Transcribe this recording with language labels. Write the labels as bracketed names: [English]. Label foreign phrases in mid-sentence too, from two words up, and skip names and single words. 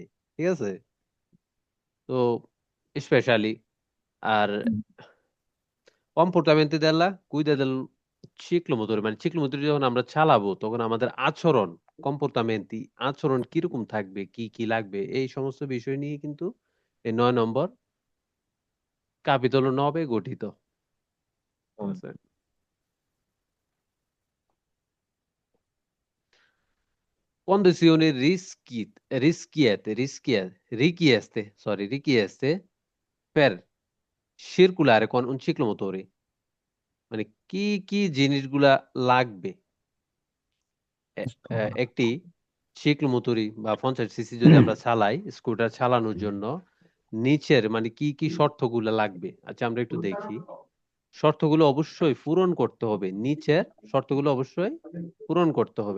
[Bangla] ঠিক আছে, তো স্পেশালি আর [Italian] comportamento della guida del ciclomotori, [Bangla] মানে চিকলুমতুরি যখন আমরা চালাবো তখন আমাদের আচরণ, কম্পোর্টামেন্টি আচরণ কিরকম থাকবে, কি কি লাগবে, এই সমস্ত বিষয় নিয়ে কিন্তু এই 9 নম্বর কাপিতল 9 গঠিত। ঠিক আছে। [Italian] Condizioni richieste per circulare con un ciclomotori, [Bangla] মানে কি কি জিনিসগুলা লাগবে একটি ciclomotori বা 50 সিসি যদি আমরা চালাই, স্কুটার চালানোর জন্য, নিচের মানে কি কি শর্তগুলা লাগবে। আচ্ছা, আমরা একটু দেখি। শর্তগুলো অবশ্যই পূরণ করতে হবে, নিচের শর্তগুলো অবশ্যই পূরণ করতে হবে।